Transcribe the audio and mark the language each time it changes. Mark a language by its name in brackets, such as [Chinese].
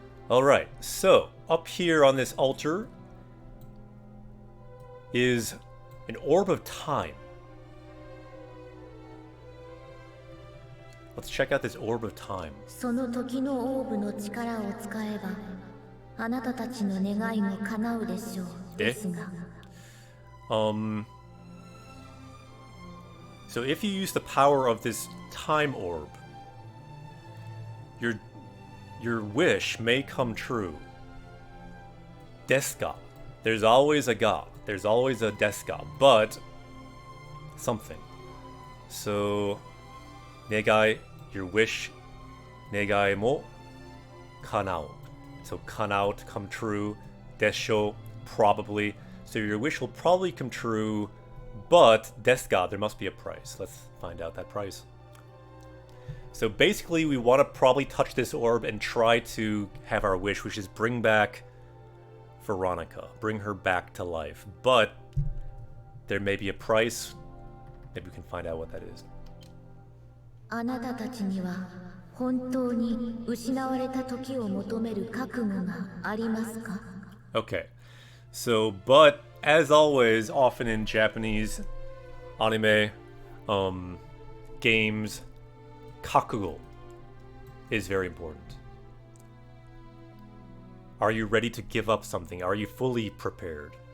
[English] Alright, so up here on this altar is an orb of time. Let's check out this orb of time. [Japanese] その時のオーブの力を使えば、あなたたちの願いも叶うでしょう。ですが。 [English] So if you use the power of this time orb, your wish may come true. Desu ka. There's always a ga. There's always a desu ka, but something. So negai, your wish, [Japanese] negai mo kanao. [English] So kanao, to come true. Desho, probably. So your wish will probably come true, but desu ka, there must be a price. Let's find out that price. So basically, we want to probably touch this orb and try to have our wish, which is bring back Veronica. Bring her back to life. But there may be a price. Maybe we can find out what that is. [Japanese] あなたたちには本当に失われた時を求める覚悟がありますか? [English] Okay. So, but as always, often in Japanese anime, games, kakugo is very important. Are you ready to give up something? Are you fully prepared?